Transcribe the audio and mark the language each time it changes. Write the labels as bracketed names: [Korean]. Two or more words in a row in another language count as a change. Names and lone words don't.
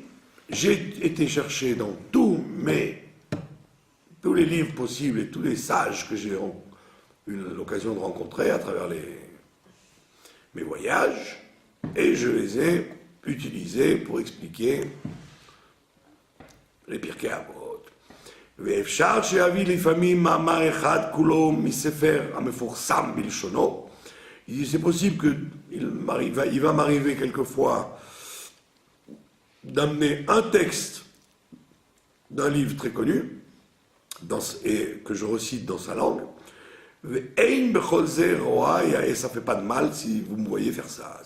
[French] J'ai été chercher dans tous les livres possibles et tous les sages que j'ai eu l'occasion de rencontrer à travers mes voyages, et je les ai utilisés pour expliquer les Pirkei Avot. [Hebrew] ואפשר שיביא לפעמים מאמר אחד כולו מספר המפורסם בלשונו. [French] C'est possible qu'il va m'arriver quelquefois d'amener un texte d'un livre très connu et que je recite dans sa langue. Et ça ne fait pas de mal si vous me voyez faire ça.